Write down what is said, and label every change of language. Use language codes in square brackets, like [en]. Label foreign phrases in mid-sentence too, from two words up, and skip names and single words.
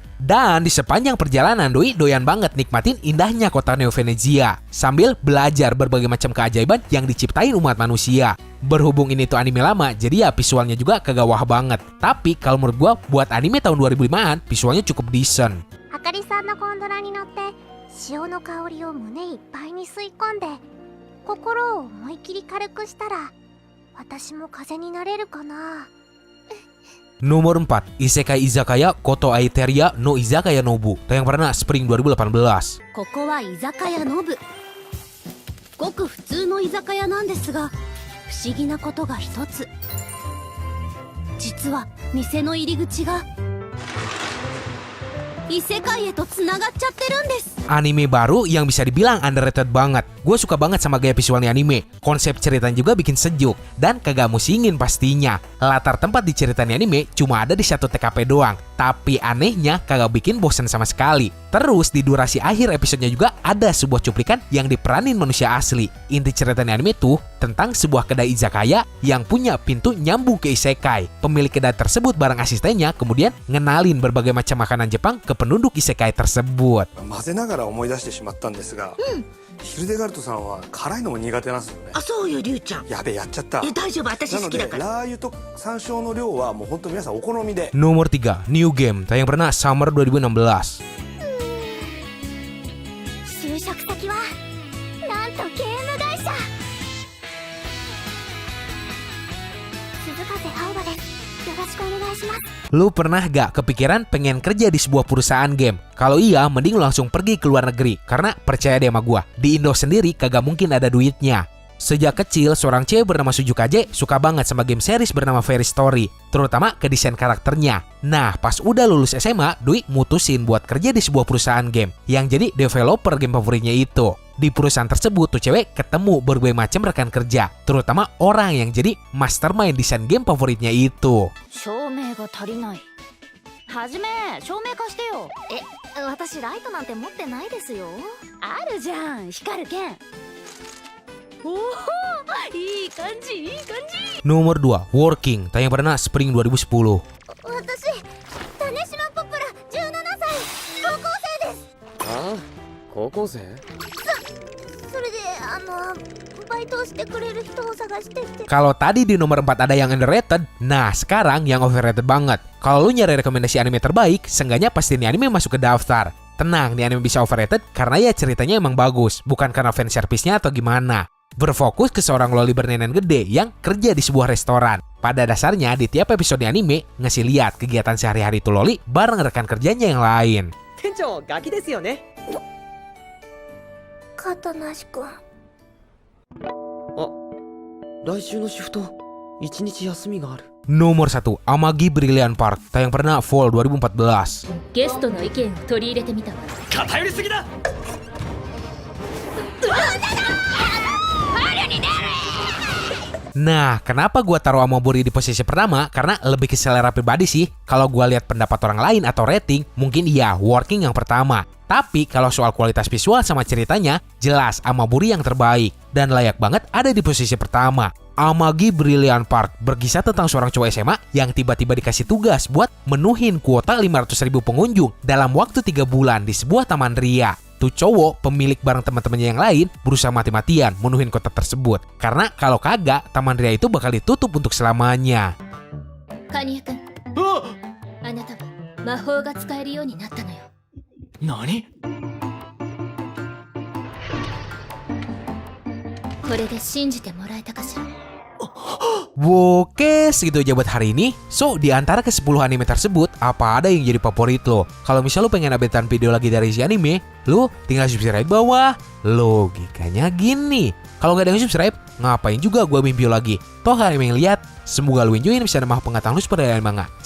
[id] Dan di sepanjang perjalanan, Doi doyan banget nikmatin indahnya kota Neo Venezia sambil belajar berbagai macam keajaiban yang diciptain umat manusia. Berhubung ini tuh anime lama, jadi ya visualnya juga kagak wah banget. Tapi kalau menurut gua, buat anime tahun 2005-an, visualnya cukup decent. [ja] あかりさんのゴンドラに乗って潮の香りを胸いっぱいに吸い込んで心を思い切り軽くしたら私も風になれるかな。 [id] Nomor 4, Isekai Izakaya Koto Aiteria no Izakaya Nobu, tayang perdana Spring 2018. [ja] ここは居酒屋ノブ。ごく普通の居酒屋なんですが不思議なことが一つ。実は店の入り口が異世界へとつながっちゃってるんです。 [id] Anime baru yang bisa dibilang underrated banget. Gue suka banget sama gaya visualnya anime. Konsep ceritanya juga bikin sejuk dan kagak musingin pastinya. Latar tempat di ceritanya anime cuma ada di satu TKP doang. Tapi anehnya kagak bikin bosan sama sekali. Terus di durasi akhir episodenya juga ada sebuah cuplikan yang diperanin manusia asli. Inti ceritanya anime tuh tentang sebuah kedai izakaya yang punya pintu nyambung ke isekai. Pemilik kedai tersebut bareng asistennya kemudian ngenalin berbagai macam makanan Jepang ke penduduk isekai tersebut. [ja] 混ぜながら思い出してしまったんですが、ヒルデガルトさんは辛いのも苦手なんですよね。あ、そうよ、りゅうちゃん。やべえ、やっちゃった。大丈夫、私なので好きだから。ラー油と山椒の量はもう本当皆さんお好みで。 [id] Nomor 3, New Game, tayang perdana Summer 2016. [ja] 就職先はなんとゲーム会社。鈴風青葉です。よろしくお願いします。 [id] Lu pernah gak kepikiran pengen kerja di sebuah perusahaan game? Kalau iya, mending lu langsung pergi ke luar negeri. Karena percaya deh sama gua, di Indo sendiri kagak mungkin ada duitnya. Sejak kecil, seorang cewek bernama Suzukaje suka banget sama game series bernama Fairy Story, terutama ke desain karakternya. Nah, pas udah lulus SMA, Dwi mutusin buat kerja di sebuah perusahaan game yang jadi developer game favoritnya itu. Di perusahaan tersebut tuh cewek ketemu berbagai macam rekan kerja, terutama orang yang jadi mastermind desain game favoritnya itu. [ja] 照明が足りない。はじめ、照明貸してよ。私ライトなんて持ってないですよ。あるじゃん、光る剣。おお、いい感じ、いい感じ。 [id] Nomor 2, Working, tayang perdana Spring 2010. [ja] 私、種島ポプラ17歳、高校生です。ああ、高校生？それで、バイトをしてくれる人を探してて。 [id] Kalau tadi di nomor 4 ada yang underrated, nah sekarang yang overrated banget. Kalau lu nyari rekomendasi anime terbaik, seenggaknya pasti ini anime masuk ke daftar. Tenang, ini anime bisa overrated karena ya ceritanya emang bagus, bukan karena fanservice-nya atau gimana. Berfokus ke seorang loli bernenan gede yang kerja di sebuah restoran. Pada dasarnya di tiap episode anime ngasih lihat kegiatan sehari-hari tuh loli bareng rekan kerjanya yang lain. [ja] 店長、ガキですよね。片梨くん。あ、来週のシフト1日休みがある。 [id] Nomor 1, Amagi Brilliant Park, tayang perdana Fall 2014. [ja] ゲストの意見を取り入れてみたわ。偏りすぎだ。 [id] Nah, kenapa gua taruh Amaburi di posisi pertama? Karena lebih ke selera pribadi sih. Kalau gua lihat pendapat orang lain atau rating, mungkin iya Working yang pertama. Tapi kalau soal kualitas visual sama ceritanya, jelas Amaburi yang terbaik dan layak banget ada di posisi pertama. Amagi Brilliant Park berkisah tentang seorang cowok SMA yang tiba-tiba dikasih tugas buat menuhin kuota 500.000 pengunjung dalam waktu 3 bulan di sebuah taman ria. Tuh cowok, pemilik bareng teman-temannya yang lain, berusaha mati-matian menuhin kota tersebut. Karena kalau kagak, taman ria itu bakal ditutup untuk selamanya. [ja] カニエ君、あなたは魔法が使えるようになったのよ。何？これで信じてもらえたかしら。 [id] Oke, segitu aja buat hari ini. So, di antara ke-10 anime tersebut, apa ada yang jadi favorit lo? Kalau misal lo pengen updatean video lagi dari si anime, lo tinggal subscribe bawah. Logikanya gini. Kalau nggak ada yang subscribe, ngapain juga gua bikin video lagi? Toh anime yang lihat, semoga lo enjoyin bisa nambah pengetahuan lo seperti anime manga.